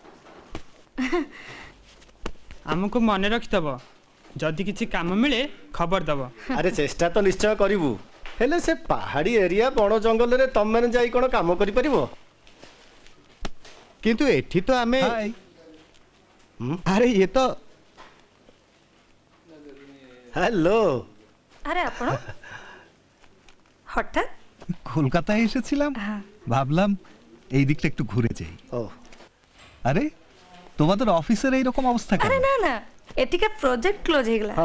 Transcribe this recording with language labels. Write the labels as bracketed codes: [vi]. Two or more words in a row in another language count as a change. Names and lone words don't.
[or] ଆମକୁ ମନେ ରଖିଦେବ, ଯଦି କିଛି କାମ ମିଳେ ଖବର ଦେବ। ଆରେ ଚେଷ୍ଟା ତ ନିଶ୍ଚୟ କରିବୁ, ହେଲେ ସେ ପାହାଡ଼ି ଏରିଆ ବଣ ଜଙ୍ଗଲରେ ତମମାନେ ଯାଇ କ'ଣ କାମ କରିପାରିବ? କିନ୍ତୁ ଏଠି ତ ଆମେ ଆରେ ଇଏ ତ [bn] হ্যালো। আরে আপন হঠাৎ কলকাতায় এসেছিলাম, ভাবলাম এই দিকটা একটু ঘুরে যাই। ও আরে তোমাদের অফিসের এইরকম অবস্থা কেন? আরে না না, এটিকার প্রজেক্ট ক্লোজ হয়ে গলা।